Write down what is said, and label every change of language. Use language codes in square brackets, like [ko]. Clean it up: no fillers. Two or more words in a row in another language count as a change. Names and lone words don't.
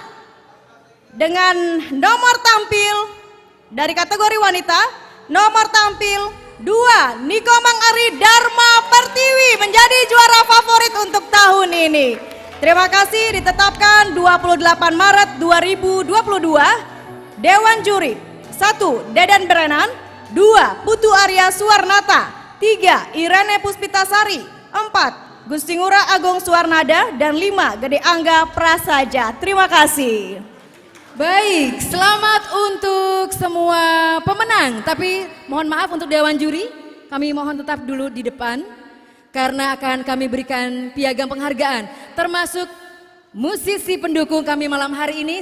[id] Dengan nomor tampil dari kategori wanita, nomor tampil 2, Nikomang Ari Dharma Pertiwi menjadi juara favorit untuk tahun ini. Terima kasih, ditetapkan 28 Maret 2022. Dewan Juri 1, Deden Berenan, 2, Putu Arya Suwarnata, 3, Irene Puspitasari, 4, Gusti Ngurah Agung Suwarnada, dan 5, Gede Angga Prasaja. Terima kasih. Baik, selamat untuk semua pemenang. Tapi mohon maaf untuk Dewan Juri, kami mohon tetap dulu di depan karena akan kami berikan piagam penghargaan, termasuk musisi pendukung kami malam hari ini.